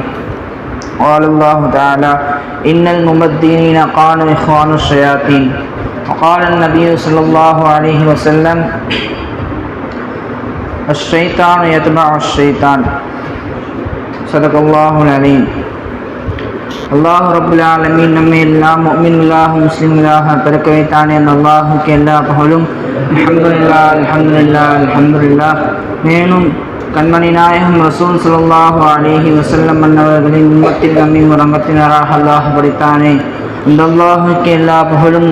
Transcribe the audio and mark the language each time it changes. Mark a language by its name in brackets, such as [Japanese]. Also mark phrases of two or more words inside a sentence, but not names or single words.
[Arabic] قال الله تعالى إن المبذرين كانوا إخوان الشياطين. وقال النبي صلى الله عليه وسلم الشيطان يتبع الشيطان. صدق الله العليم. الله رب العالمين [Tamil] நம்மை எல்லாம் முஃமின்களாக முஸ்லிம்களாக பிறக்க வைத்தானே அந்த அல்லாஹுக்கு எல்லா புகழும். [Arabic] الحمد لله الحمد لله الحمد لله. [Tamil] மேலும் கண்மணி நாயகம் [Arabic] رسول صلى الله عليه وسلم [Tamil] அன்னவர்களின் உம்மத்தில் நம்மை ரங்கத்தினராக அல்லாஹ் படைத்தானே இந்த அல்லாஹுக்கு எல்லா புகழும்.